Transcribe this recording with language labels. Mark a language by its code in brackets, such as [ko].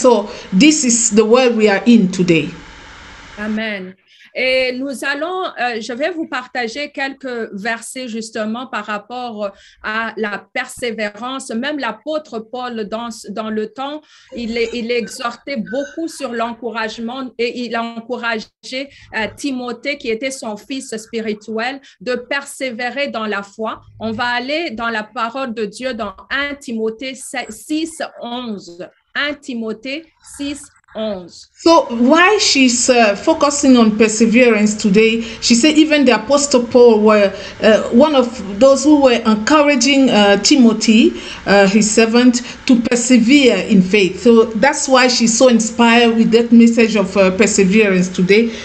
[en] So this is the world we are in today. Amen. [fr] Et nous allons, je vais vous partager quelques versets justement par rapport à la persévérance. Même l'apôtre Paul, dans le temps, il exhortait beaucoup sur l'encouragement et il a encouragé Timothée, qui était son fils spirituel, de persévérer dans la foi. On va aller dans la parole de Dieu dans 1 Timothée 6, 11. 1 Timothée 6, 11. [en] So why she's focusing on perseverance today, she said even the Apostle Paul were one of those who were encouraging Timothy, his servant, to persevere in faith. So that's why she's so inspired with that message of perseverance today.